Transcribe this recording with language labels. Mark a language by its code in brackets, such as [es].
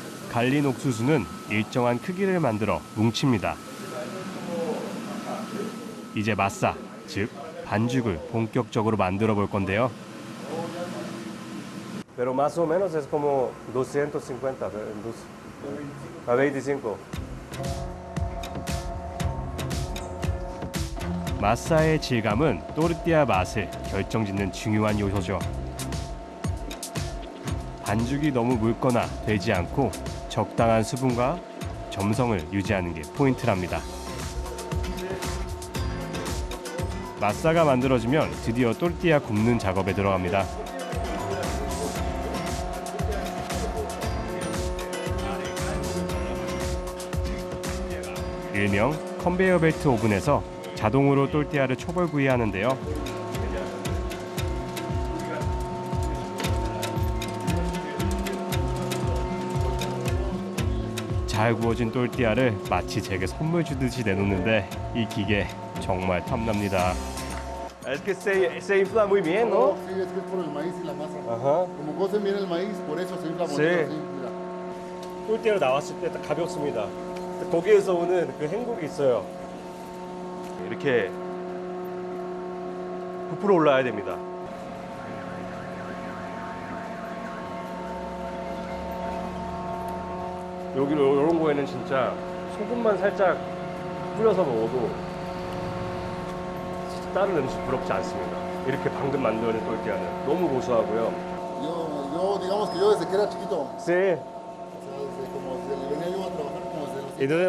[ko] 갈린 옥수수는 일정한 크기를 만들어 뭉칩니다. 이제 마사, 즉 반죽을 본격적으로 만들어 볼 건데요. [es] Pero más o menos es como 250, a 25. [ko] 마사의 질감은 또르띠아 맛을 결정짓는 중요한 요소죠. 반죽이 너무 묽거나 되지 않고 적당한 수분과 점성을 유지하는 게 포인트랍니다. 마사가 만들어지면 드디어 또르띠아 굽는 작업에 들어갑니다. 일명 컨베이어 벨트 오븐에서 자동으로 또르띠아를 초벌구이하는데요. 잘 구워진 또르띠아를 마치 제게 선물 주듯이 내놓는데 이 기계 정말 탐납니다. [es] Es que se infla muy bien, ¿no? Sí, es que es por el maíz y la masa. Ajá. Como cocen bien el maíz, por eso se infla bonito. Sí. Así, mira. [ko] 꿀띠로 나왔을 때 딱 가볍습니다. 거기에서 오는 그 행복이 있어요. 이렇게 부풀어 올라야 됩니다. 여기로 이런 거에는 진짜 소금만 살짝 뿌려서 먹어도 진짜 다른 음식 부럽지 않습니다. 이렇게 방금 만들어낸 똘띠아는 너무 고소하고요. [es] Yo, digamos que yo desde que era chiquito, Sí. o sea, desde como desde, venía yo a trabajar como desde los...